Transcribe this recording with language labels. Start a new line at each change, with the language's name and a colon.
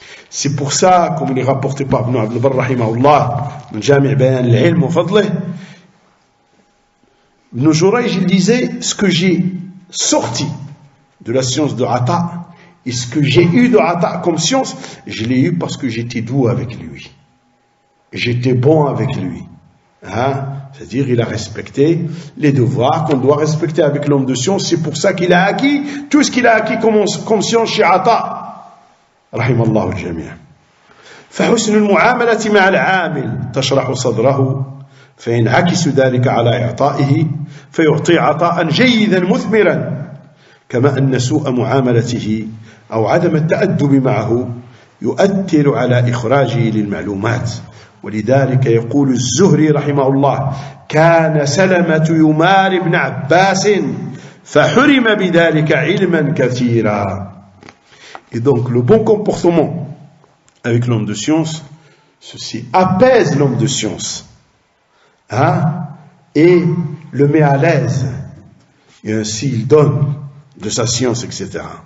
French: C'est pour ça, comme il est rapporté par Ibn Abd al-Barr rahimahullah, dans Jami' Bayan al-Ilm wa Fadlih, Ibn Jurayj, il disait, ce que j'ai sorti de la science de Ata et ce que j'ai eu de Ata comme science, je l'ai eu parce que j'étais doux avec lui. J'étais bon avec lui. C'est-à-dire, il a respecté les devoirs qu'on doit respecter avec l'homme de science. C'est pour ça qu'il a acquis tout ce qu'il a acquis comme science chez Ata.
Arabic: رحم الله الجميع. فحسن المعاملة مع العامل تشرح صدره فينعكس ذلك على إعطائه فيعطي عطاء جيدا مثمرا كما أن سوء معاملته أو عدم التأدب معه يؤثر على إخراجه للمعلومات. ولذلك يقول الزهري رحمه الله كان سلمة يمار ابن عباس فحرم بذلك علما كثيرا.
French: Et donc le bon comportement avec l'homme de science, ceci apaise l'homme de science, et le met à l'aise, et ainsi il donne de sa science, etc.